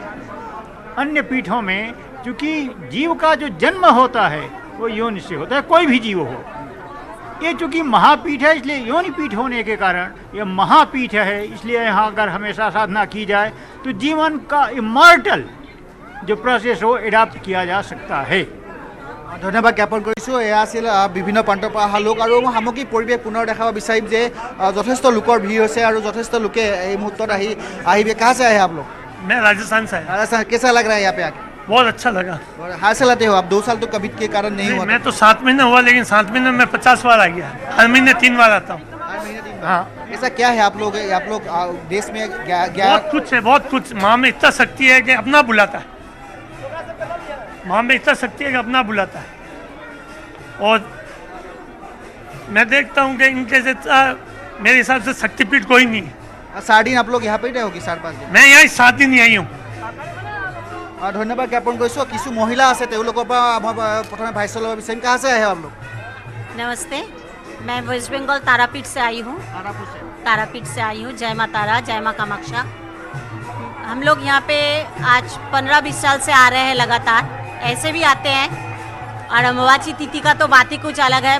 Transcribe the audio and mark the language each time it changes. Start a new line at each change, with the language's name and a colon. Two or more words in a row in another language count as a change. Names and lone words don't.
Hindi: अन्य पीठों में क्योंकि जीव का जो जन्म होता है वो योनि से होता है, कोई भी जीव हो। ये चूँकि महापीठ है इसलिए योनि पीठ होने के कारण ये महापीठ है, इसलिए यहाँ अगर हमेशा साधना की जाए तो जीवन का इमॉर्टल जो प्रोसेस हो एडाप्ट किया जा सकता है।
Assamese: ধন্যবাদ জ্ঞাপন কৰিছোঁ। এয়া আছিল বিভিন্ন প্ৰান্তৰ পৰা অহা লোক আৰু মই সামগ্ৰিক পৰিৱেশ পুনৰ দেখাব বিচাৰিম যে যথেষ্ট লোকৰ ভিৰ হৈছে আৰু যথেষ্ট লোকে এই মুহূৰ্তত আহিবে।
Hindi: कहाँ से आए हैं आप लोग? मैं राजस्थान से आया। राजस्थान। कैसा लग रहा है यहाँ पे आके? बहुत अच्छा लगा। और हाल से लाते हो आप? 2 साल तो कोविड के कारण नहीं हुआ। मैं तो 7 महीने हुआ लेकिन 7 महीने में 50 बार आ गया। हर महीने 3 बार आता हूँ। हाँ, ऐसा क्या है आप लोग देश में बहुत कुछ है, बहुत कुछ। माँ में इतना शक्ति है कि अपना बुलाता है। माँ में इतना शक्ति है कि अपना बुलाता है और मैं देखता हूँ कि इनके से मेरे हिसाब से शक्तिपीठ कोई नहीं है। 4 दिन आप लोग यहाँ पे ही रहे होगी? 4-5 दिन। मैं यहाँ 7 दिन ही आई हूँ।
Assamese: ধন্যবাদ জ্ঞাপন কৰিছোঁ। কিছু মহিলা আছে তেওঁলোকৰ পৰা মই প্ৰথমে ভাইচ ল'ব বিচাৰিম।
Hindi: कहाँ से आए हैं आप लोग? नमस्ते, मैं वेस्ट बंगाल तारापीठ से आई हूँ। तारापीठ से आई हूँ। जय माँ तारा, जय माँ कामाख्या। हम लोग यहाँ पे आज 15-20 साल से आ रहे हैं लगातार, ऐसे भी आते हैं और अमावस्या तिथि का तो बात ही कुछ अलग है।